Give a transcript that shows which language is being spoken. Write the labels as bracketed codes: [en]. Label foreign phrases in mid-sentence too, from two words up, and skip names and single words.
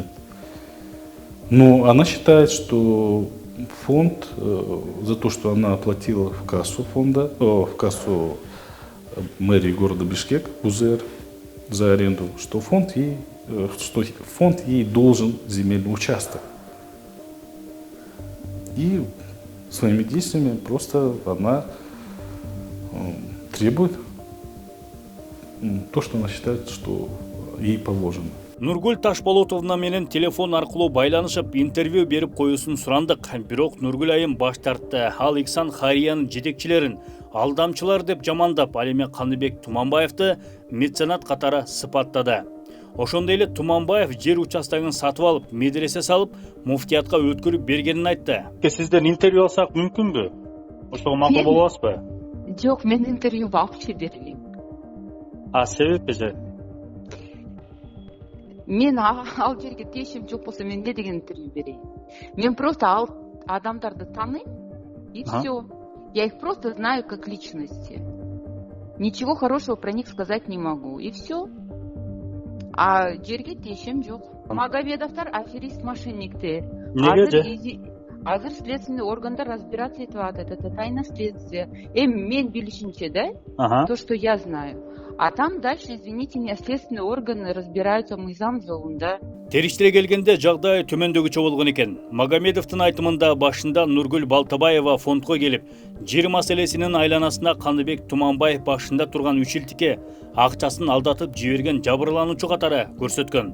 [ru] Но она считает, что фонд за то, что она оплатила в кассу фонда, в кассу мэрии города Бишкек, УЗР, за аренду, что фонд ей должен земельный участок. И своими действиями просто она требует то, что она считает, что ей положено. [ky] Нургүл Ташболотовна менен телефон аркылуу байланышып, интервью берип коюусун сурандык. Бирок Нургүл айым баш тартты. Ал Ихсан Хариянын жетекчилерин алдамчылар деп жамандап, ал эми Каныбек Туманбаевди меценат катары сыпаттады. Ошондой эле Туманбаев жер участогун сатып алып, медресе салып, муфтиятка өткөрүп бергенин айтты. Сизден интервью алсак мүмкүнбү? Ошого макул болуп атпайбы? Жок, мен интервью вообще бербейм. А себеби же? Мен ал жерге тиешим жок болсо мен эмне деген интервью берейин? Мен просто ал адамдарды тааныйм [ru] и все. Я их просто знаю как личности. Ничего хорошего про них сказать не могу. И все. [ky] А жерге тиешим жок. Магомедовдор [ru] аферист мошенниктер. [ky] Азыр [ru] следственный органдар разбираться [ky] этип атат. [ru] Это тайна следствия. [ky] Мен билишимче, да? [ru] То, что я знаю. А там дальше, извините меня, следственные органы разбираются [ky] мыйзам жолунда. Териштире келгенде жагдай төмөндөгүчө болгон экен. Магомедовдун айтымында башында Нургүл Балтабаева фондко келип, жер маселесинин айланасында Каныбек Туманбаев башында турган үчилтикке акчасын алдатып жиберген жабырлануучу катары көрсөткөн.